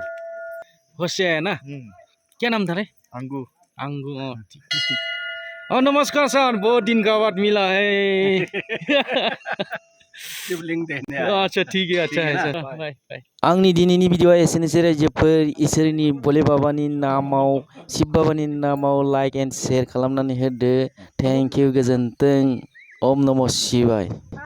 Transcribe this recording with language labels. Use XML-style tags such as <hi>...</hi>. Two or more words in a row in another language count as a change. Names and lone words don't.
<hi>होश से है ना? क्या नाम था रे? अंगू। अंगू। नमस्कार सर, बहुत दिन का बाद मिला है। शिवलिंग देखने आए। अच्छा ठीक है, अच्छा ठीक है, है ना? अच्छा बाय बाय।</hi> <brx>आंनि दिनैनि भिडिअ'आ एसेनोसै रायजोफोर इसोरनि भोले बाबानि नामाव शिब बाबानि नामाव</brx> <en>like and share</en> <brx>खालामनानै होदो।</brx> <en>thank you</en> <brx>गोजोन्थों।</brx> <sa>ओम नमः शिवाय।</sa>